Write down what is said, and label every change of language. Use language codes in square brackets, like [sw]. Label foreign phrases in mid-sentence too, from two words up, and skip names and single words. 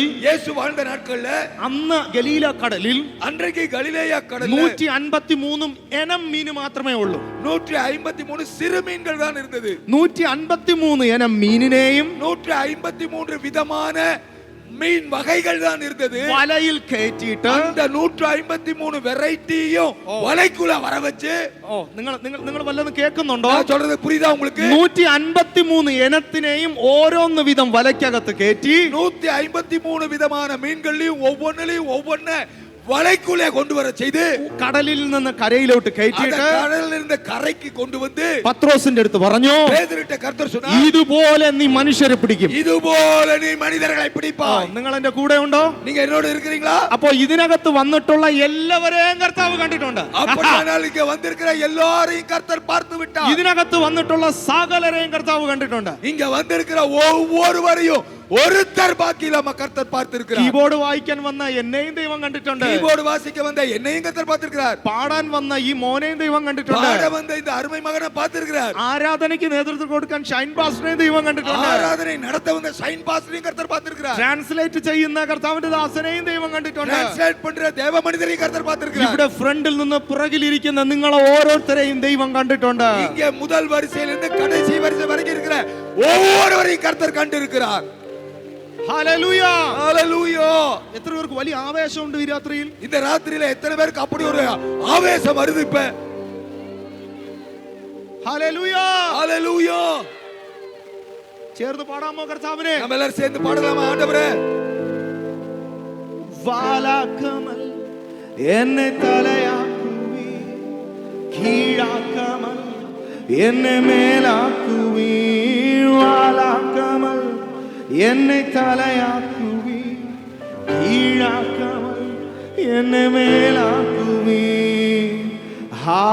[ta] യേശു வாழ்ந்த நாட்கள்ல, [ml] അന്ന് ഗലീല കടലിൽ [ta] அன்றைக்கு கலிலேயா கடல்ல [ml] 153 എനം മീൻ മാത്രമേ ഉള്ളൂ. [ta] 153 சிறு மீன்கள் தான் இருந்தது. [ml] 153 എനം മീനിനെയും [ta] 153 விதமான மீன் வகைகள் தான் இருந்தது. [ml] വലയിൽ കയറ്റിയിട്ട് [ta] அந்த 153 வெரைட்டியும் வலைக்குள்ள வர வச்சு, [ml] നിങ്ങൾ വല്ലതും കേൾക്കുന്നുണ്ടോ? [ta] நான் சொல்றது புரியுதா உங்களுக்கு? [ml] 153 എനത്തിനെയും ഓരോന്ന് വിധം വലയ്ക്കകത്ത് കയറ്റി [ta] 153 விதமான மீன்களையும் ஒவ்வொன்ன வலைக்குள்ளே கொண்டு வர செய்து, [ml] കടലിൽ നിന്ന് കരയിലോട്ട് കയറ്റിയിട്ട് [ta] கடலில் இருந்து கரைக்கு கொண்டு வந்து [ml] പത്രോസിന്റെ അടുത്ത് പറഞ്ഞു, [ta] பேதுருவிட்ட கர்த்தர் சொன்னார், [ml] ഇതുപോലെ നീ മനുഷ്യരെ പിടിക്കും. [ta] இதுபோல நீ மனிதர்களை பிடிப்பாய். [ml] നിങ്ങൾ എന്റെ കൂടെ ഉണ്ടോ? [ta] நீங்க என்னோட இருக்கிறீங்களா? [ml] അപ്പോ ഇതിനകത്ത് വന്നിട്ടുള്ള എല്ലാവരെയും കർത്താവ് കണ്ടിട്ടുണ്ട്. [ta] அப்படியானால் இங்க வந்திருக்கிற எல்லாரையும் கர்த்தர் பார்த்து விட்டார். [ml] ഇതിനകത്ത് വന്നിട്ടുള്ള സകലരെയും കർത്താവ് കണ്ടിട്ടുണ്ട്. [ta] இங்க வந்திருக்கிற ஒவ்வொருவரையும் ஒருத்தர் பாக்கியில்லாம கர்த்தர் பார்த்திருக்கிறார். [ml] കീബോർഡ് വായിക്കാൻ വന്ന എന്നെയും ദൈവം കണ്ടിട്ടുണ്ട്. [ta] கீபோர்டு வாசிக்க வந்த என்னையும் கர்த்தர் பார்த்திருக்கிறார். [ml] പാടാൻ വന്ന ഈ മോനെയും ദൈവം കണ്ടിട്ടുണ്ട്. [ta] பாட வந்த இந்த அருமை மகனை பார்த்திருக்கிறார். [ml] ആരാധനയ്ക്ക് നേതൃത്വം കൊടുക്കാൻ ഷൈൻ പാസ്റ്ററിനെയും ദൈവം കണ്ടിട്ടുണ്ട്. [ta] ஆராதனை நடத்த வந்த ஷைன் பாஸ்டரையும் கர்த்தர் பார்த்திருக்கிறார். [ml] ട്രാൻസ്ലേറ്റ് ചെയ്യുന്ന കർത്താവിന്റെ ദാസനെയും ദൈവം കണ്ടിട്ടുണ്ട്. [ta] ട്രാൻസ്ലേറ്റ് பண்ற தேவ மனிதரையும் கர்த்தர் பார்த்திருக்கிறார். [ml] ഇവിടെ ഫ്രണ്ടിൽ നിന്ന് പുറകിലിരിക്കുന്ന നിങ്ങളെ ഓരോരുത്തരെയും ദൈവം കണ്ടിട്ടുണ്ട്. [ta] இங்க முதல் வரிசையில இருந்து கடைசி வரிசை வரைக்கும் இருக்கிற ஒவ்வொருவரையும் கர்த்தர் கண்டிருக்கிறார். [ml] ഹല്ലേലൂയ, ഹല്ലേലൂയ. എത്ര പേർക്ക് വലിയ ആവേശമുണ്ട് ഈ രാത്രിയിൽ? [ta] இந்த ராத்திரியில எத்தனை பேருக்கு அப்படி ஒரு ஆவேசம் வருது இப்ப? [ml] ഹല്ലേലൂയ, [ta] ஹல்லேலூய. [ml] ചേർന്ന് പാടാമോ കർത്താവിനെ? [ta] நம்ம எல்லாரும் சேர்ந்து பாடலாமா? ஆண்டவரே, [ml] വാലാക്കമൽ എന്നെ തലയാക്കുവീ, കീഴാക്കമൽ എന്നെ മേലാക്കുവീ. വാലാക്കമൽ എന്നെ തലയാക്കുവീ, കീഴാക്കമൽ എന്നെ മേലാക്കുവീ.